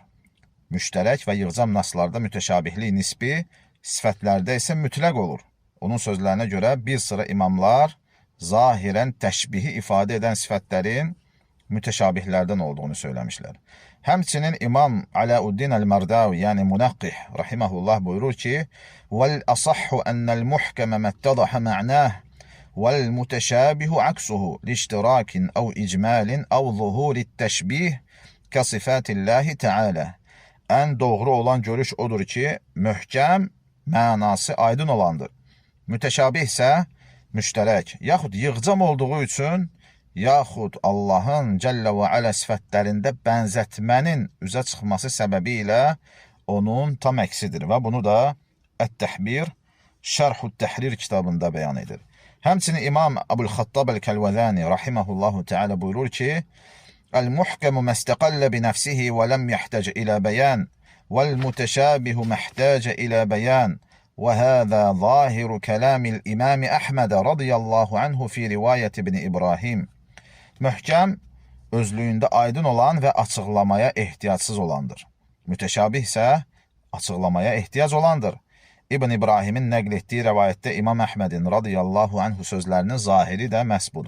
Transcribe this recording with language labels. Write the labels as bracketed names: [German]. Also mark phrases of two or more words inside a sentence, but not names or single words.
[Azerbaijani] Müştərək və yığcam naslarda mütəşabihlik nisbi, sifətlərdə isə mütləq olur. Onun sözlərinə görə bir sıra imamlar zahirən təşbihi ifadə edən sifətlərin mütəşabihlərdən olduğunu söyləmişlər. Həmçinin İmam Alauddin Əl-Mərdavi, yəni Munaqqih rahiməhullah buyurur ki, [Arabic] وَالْأَصَحُّ أَنَّ الْمُحْكَمَ مَتَّضَحَ مَعْنَاهُ وَالْمُتَشَابِهُ عَكْسُهُ لِاشْتِرَاكٍ أَوْ إِجْمَالٍ أَوْ ظُهُورِ التَّشْبِيهِ كصفات الله تعالى. [Azerbaijani] Ən doğru olan görüş odur ki, möhkəm mənası aydın olandır. Mütəşabih isə müştərək, yaxud yığcam olduğu üçün, yaxud Allahın [Arabic] جل وعلا [Azerbaijani] sifətlərində bənzətmənin üzə çıxması səbəbi ilə onun tam əksidir və bunu da Ət-Təhbir, Şərh-ü Təhrir kitabında bəyan edir. Həmçinin İmam Əbu'l-Xattab Əl-Kəlvəzəni [Arabic] رحمه الله تعالى [Azerbaijani] buyurur ki, [Arabic] "المحكم ما استقل بنفسه ولم يحتج إلى بيان والمتشابه ما احتاج إلى بيان." وهذا ظاهر كلام الإمام أحمد رضي الله عنه في رواية ابن İbrahim. [Azerbaijani] Möhkəm, özlüyündə aydın olan və açıqlamaya ehtiyacsız olandır. Mütəşabih isə açıqlamaya ehtiyac olandır. İbn İbrahimin nəql etdiyi rəvayətdə İmam Əhmədin [Arabic] رضي الله عنه [Azerbaijani] sözlərinin zahiri də məhz budur.